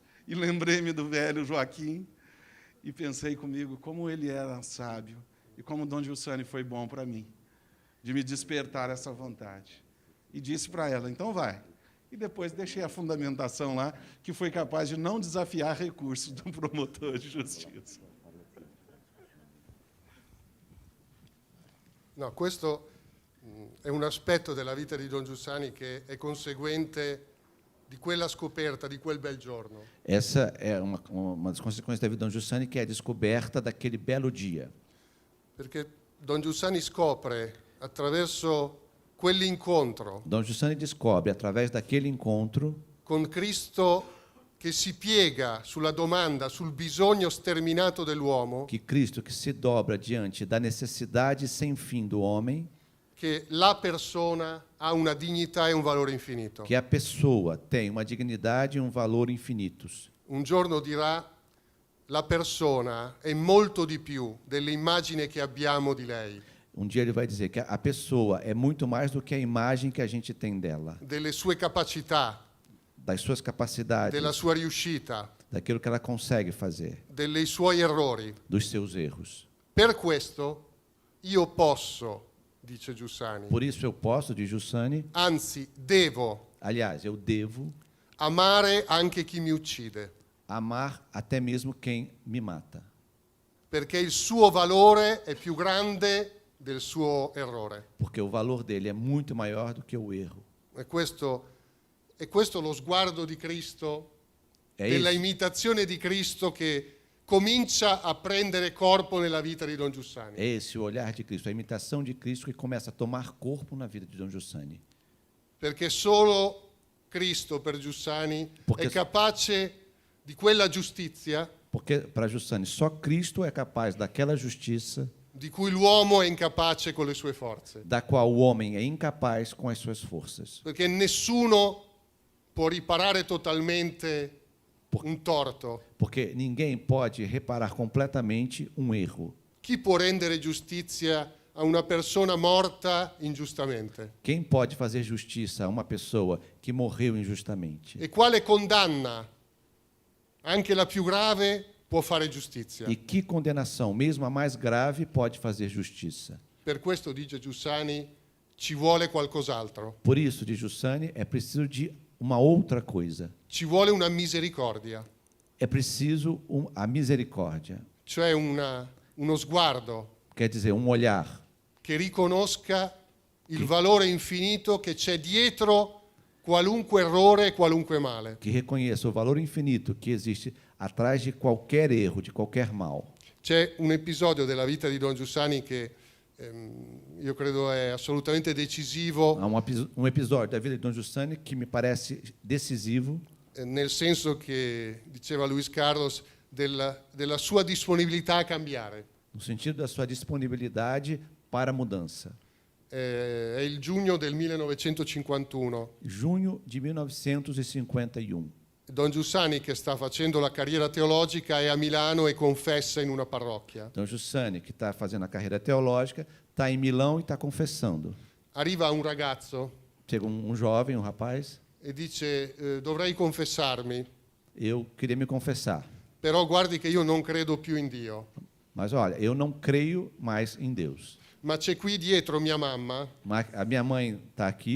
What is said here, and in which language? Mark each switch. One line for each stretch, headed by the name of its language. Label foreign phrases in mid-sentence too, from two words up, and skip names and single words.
Portuguese: E lembrei-me do velho Joaquim e pensei comigo como ele era sábio e como Dom Giussani foi bom para mim, de me despertar essa vontade. E disse para ela, então vai. E depois deixei a fundamentação lá, que foi capaz de não desafiar recursos do promotor de justiça.
Italian: No, questo è un aspetto della vita di Don Giussani che è conseguente di quella scoperta, di quel bel giorno.
Portuguese: Essa é uma das consequências da vida de Dom Giussani, que é a descoberta daquele belo dia.
Italian: Perché Don Giussani scopre, attraverso quell'incontro,
Portuguese: Dom Giussani descobre, através daquele encontro,
Italian: con Cristo che si piega sulla domanda, sul bisogno sterminato dell'uomo,
Portuguese: que Cristo, que se dobra diante da necessidade sem fim do homem,
Italian: che la persona ha una dignità e un valore infinito.
Portuguese: que a pessoa tem uma dignidade e um valor infinitos.
Italian: Un giorno dirà, la persona è molto di più dell'immagine che abbiamo di lei,
Portuguese: Dia ele vai dizer que a pessoa é muito mais do que a imagem que a gente tem dela,
Italian: delle sue capacità,
Portuguese: das suas capacidades,
Italian: della sua riuscita,
Portuguese: daquilo que ela consegue fazer,
Italian: dei suoi errori.
Portuguese: dos seus erros.
Italian: Per questo io posso, dice Giussani,
Portuguese: Por isso eu posso, diz Giussani,
Italian: anzi devo
Portuguese: aliás, eu devo
Italian: amare anche chi mi uccide,
Portuguese: amar até mesmo quem me mata,
Italian: perché il suo valore è più grande del suo errore.
Portuguese: porque o valor dele é muito maior do que o erro.
Italian: E questo lo sguardo di Cristo,
Portuguese: É
Italian: della
Portuguese: isso,
Italian: imitazione di Cristo che comincia a prendere corpo nella vita di Don Giussani.
Portuguese: é esse o olhar de Cristo, a imitação de Cristo que começa a tomar corpo na vida de Dom Giussani.
Italian: Perché solo Cristo per Giussani Perché- è capace di quella giustizia
Portuguese: Porque para Giussani só Cristo é capaz daquela justiça
Italian: di cui l'uomo è incapace con le sue forze.
Portuguese: da qual o homem é incapaz com as suas forças.
Italian: Perché nessuno può riparare totalmente un torto.
Portuguese: Porque ninguém pode reparar completamente um erro.
Italian: Chi può rendere giustizia a una persona morta ingiustamente?
Portuguese: Quem pode fazer justiça a uma pessoa que morreu injustamente?
Italian: E quale condanna, anche la più grave, può fare giustizia?
Portuguese: E que condenação, mesmo a mais grave, pode fazer justiça?
Italian: Per questo, dice Giussani, ci vuole qualcos'altro.
Portuguese: Por isso, diz Giussani, é preciso de uma outra coisa.
Italian: Ci vuole una misericordia.
Portuguese: É preciso a misericórdia.
Italian: cioè uno sguardo
Portuguese: quer dizer, olhar
Italian: che riconosca il valore infinito che c'è dietro qualunque errore e qualunque male.
Portuguese: que reconheça o valor infinito que existe atrás de qualquer erro, de qualquer mal.
Italian: C'è un episodio della vita di Don Giussani che io credo è assolutamente decisivo,
Portuguese: Há um episódio da vida de Dom Giussani que me parece decisivo,
Italian: nel senso che, diceva Luis Carlos, della sua disponibilità a cambiare.
Portuguese: no sentido da sua disponibilidade para a mudança.
Italian: È il giugno del 1951.
Portuguese: Junho de 1951.
Italian: Don Giussani, che sta facendo la carriera teologica, è a Milano e confessa in una parrocchia.
Portuguese: Dom Giussani, que está fazendo a carreira teológica, está em Milão e está confessando.
Italian: Arriva un ragazzo
Portuguese: Chega um jovem, um rapaz,
Italian: e dice: dovrei confessarmi,
Portuguese: eu queria me confessar,
Italian: però guardi che io non credo più in Dio.
Portuguese: mas olha, eu não creio mais em Deus.
Italian: Ma c'è qui dietro mia mamma
Portuguese: Mas a minha mãe está aqui